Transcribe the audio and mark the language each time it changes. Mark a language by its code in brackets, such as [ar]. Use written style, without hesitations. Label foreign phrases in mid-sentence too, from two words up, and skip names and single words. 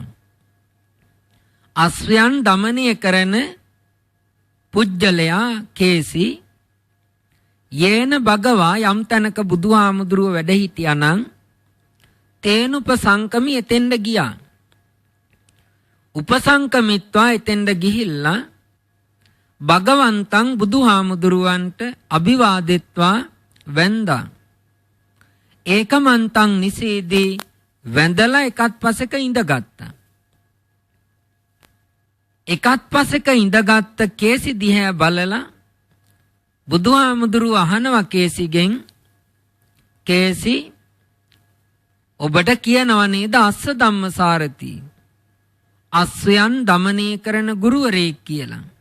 [si] අස්වයන් දමනය කරන පුජ්‍යලයා කේසී [pi] යේන භගවා [si] යම් තැනක බුදුහාමුදුරුව වැඩ හිටියානම් [pi] තේන උපසංකමි [si] එතෙන්ද ගියා. උපසංකමිත්වා එතෙන්ද ගිහිල්ලා භගවන්තං බුදුහාමුදුරුවන්ට අභිවාදෙත්වා වැන්දා. [pi] ඒකමන්තං නිසීදී [si] වැඳලා එකත් පසෙක ඉඳගත්තා. එකත් පසෙක ඉඳගත්ත කේසි දිහා බලලා බුදුහාමුදුරුව අහනවා කේසිගෙන් කේසි ඔබට කියනව නේද [pi] අස්ස ධම්මසාරති [si] අස්වයන් දමනය කරන ගුරුවරයෙක් කියලා.